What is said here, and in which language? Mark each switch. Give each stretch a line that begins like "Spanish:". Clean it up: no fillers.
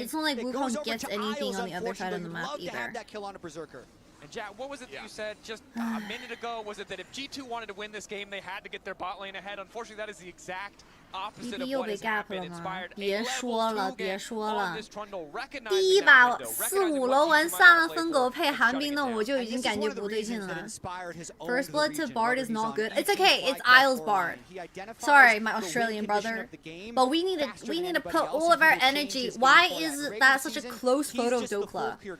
English: it's not like Wukong gets anything on the other side of the map either. Have that kill on a Berserker. And Jack, what was it that you said just a minute ago? Was it that if G2 wanted to win this game, they had to get their bot lane ahead? Unfortunately, that is the exact opposite of what has happened. Inspired a level 2 game on this Trundle,
Chinese: 第一把4-5楼玩萨拉分狗配寒冰的我就已经感觉不对劲了。
English: First blood to Bard is not good. It's okay. It's Isles Bard. Sorry, my Australian brother. But we need to put all of our energy. Why is that such a close photo of Dokla?